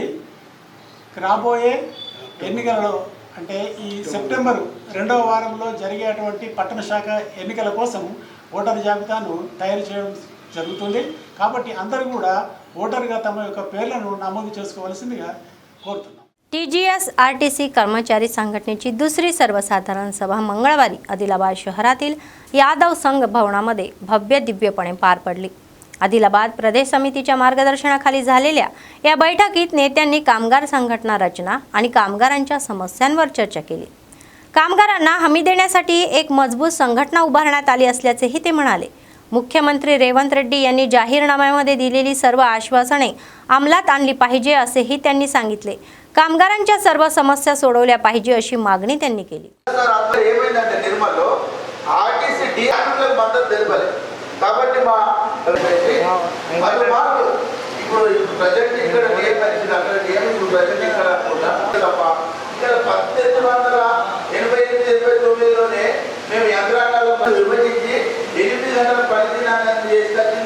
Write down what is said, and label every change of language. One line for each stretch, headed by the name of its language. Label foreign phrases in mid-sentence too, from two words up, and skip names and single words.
Telugu: రాబోయే ఎన్నికలలో అంటే ఈ సెప్టెంబర్ 2వ వారంలో జరిగేటువంటి పట్టణ శాఖ ఎన్నికల కోసం ఓటర్ జాబితాను తయారు చేయడం జరుగుతుంది. కాబట్టి అందరూ కూడా ఓటర్గా తమ యొక్క పేర్లను नमूद చేసుకోవాల్సిందిగా కోరుతున్నాం.
Marathi: TGS RTC कर्मचारी संघटनेची दुसरी सर्वसाधारण सभा मंगळवारी आदिलाबाद शहरातील यादव संघ भवनामध्ये भव्य दिव्यपणे पार पडली. आदिलाबाद प्रदेश समितीच्या मार्गदर्शनाखाली झालेल्या या बैठकीत नेत्यांनी कामगार संघटना रचना आणि कामगारांच्या समस्यांवर चर्चा केली. कामगारांना हमी देण्यासाठी एक मजबूत संघटना उभारण्यात आली असल्याचेही ते म्हणाले. मुख्यमंत्री रेवंत रेड्डी यांनी जाहीरनाम्यामध्ये दिलेली सर्व आश्वासने अंमलात आणली पाहिजे असेही त्यांनी सांगितले. कामगारांच्या सर्व समस्या सोडवल्या पाहिजे अशी मागणी त्यांनी केली.
Telugu: కాబట్టి మా ఇప్పుడు ప్రజెంట్ ఇక్కడ ఏ పరిస్థితి అక్కడ ఏమి ప్రజెంట్ ఇక్కడ తప్ప ఇక్కడ 1888-89లోనే మేము యంత్రాంగాలు విభజించి 8 గంటల పని దినాన్ని చేసుకొచ్చింది.